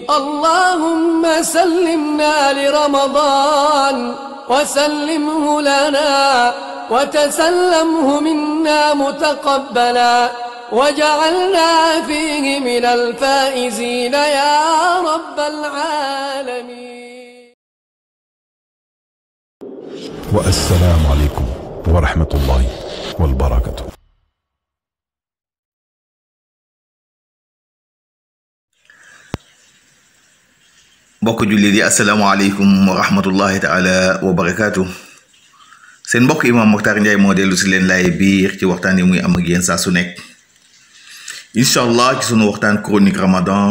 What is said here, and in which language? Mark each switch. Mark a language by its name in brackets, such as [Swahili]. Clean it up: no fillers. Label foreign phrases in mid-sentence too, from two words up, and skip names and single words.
[Arabic] اللهم سلمنا لرمضان وسلمه لنا وتسلمه منا متقبلا وجعلنا فيه من الفائزين يا رب العالمين. والسلام عليكم ورحمة الله وبركاته. [Wolof] mbokk jullit yi [Arabic] السلام عليكم ورحمة الله تعالى وبركاته. [Wolof] seen mbokk imam Mokhtar Ndiaye moo dellu si leen laay biir ci waxtaan yi muy am ak yéen saa su nekk [Arabic] إن شاء الله [Wolof] ci sunu waxtaan [French] chronique ramadan.